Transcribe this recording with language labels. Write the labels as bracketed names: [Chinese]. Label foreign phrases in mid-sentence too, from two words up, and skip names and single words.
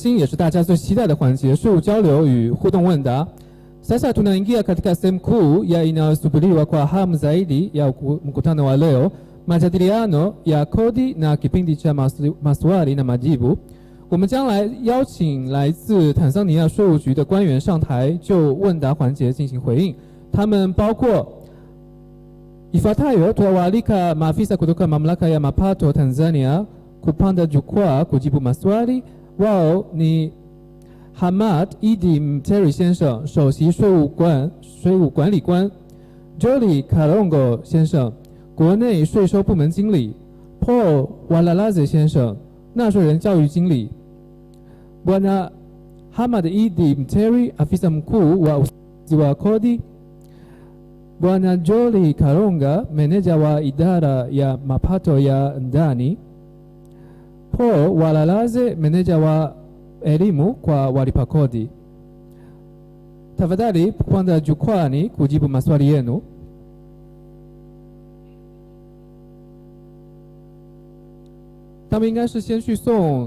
[Chinese] 心也是大家最期待的环节——税务交流与互动问答。 [Swahili] Sasa tunaingia katika sehemu kuu ya inayosubiriwa kwa hamu zaidi ya mkutano wa leo, majadiliano ya kodi na kipindi cha maswali na majibu. [Chinese] 我们将来邀请来自坦桑尼亚税务局的官员上台，就问答环节进行回应。他们包括 [Swahili] Ifuatayo tutawaalika maafisa kutoka mamlaka ya mapato Tanzania kupanda jukwaa kujibu maswali. Wao ni [Chinese] Hamad Idi Mteri 先生，首席税务管理官 ；Jolly Kalongo 先生，国内税收部门经理 ；Paul Walalaze 先生，纳税人教育经理 [Swahili] ；Bwana Hamad Idi Mteri, afisa mkuu wa usimamizi wa kodi; Bwana Jolly Kalonga, meneja wa idara ya mapato ya ndani; Paul Walalaze, meneja wa elimu kwa walipa kodi. Tafadhali kupanda jukwani kujibu maswali yenu. [Chinese] 他们应该是先去送